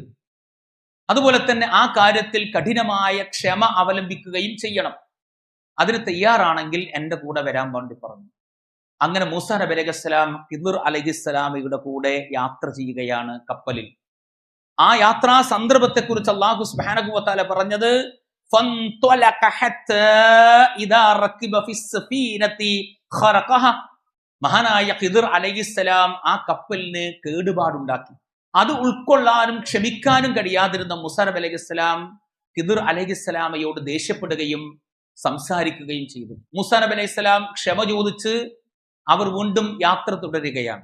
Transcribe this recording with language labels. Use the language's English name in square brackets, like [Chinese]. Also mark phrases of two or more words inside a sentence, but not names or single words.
[Malayalam] അതുപോലെ തന്നെ ആ കാര്യത്തിൽ കഠിനമായ ക്ഷമ അവലംബിക്കുകയും ചെയ്യണം. അതിന് തയ്യാറാണെങ്കിൽ എൻ്റെ കൂടെ വരാൻ വേണ്ടി പറഞ്ഞു. അങ്ങനെ മൂസാ നബി അലൈഹിസ്സലാം ഖിളിർ അലൈഹിസ്സലാമയുടെ കൂടെ യാത്ര ചെയ്യുകയാണ് കപ്പലിൽ. ആ യാത്രാ സന്ദർഭത്തെക്കുറിച്ച് അല്ലാഹു [Arabic] سبحانه وتعالى [Malayalam] പറഞ്ഞത് [Arabic] فانطلق حتى إذا ركب في السفينة خرقها. [Malayalam] മഹാനായ ഖിളിർ അലൈഹിസ്സലാം ആ കപ്പലിന് കേടുപാടുണ്ടാക്കി. അത് ഉൾക്കൊള്ളാനും ക്ഷമിക്കാനും കഴിയാതിരുന്ന മൂസാ നബി അലൈഹിസ്സലാം ഖിളിർ അലൈഹിസ്സലാമയോട് ദേഷ്യപ്പെടുകയും സംസാരിക്കുകയും ചെയ്തു. മൂസാ നബി അലൈഹിസ്സലാം ക്ഷമ ചോദിച്ച് അവർ വീണ്ടും യാത്ര തുടരുകയാണ്.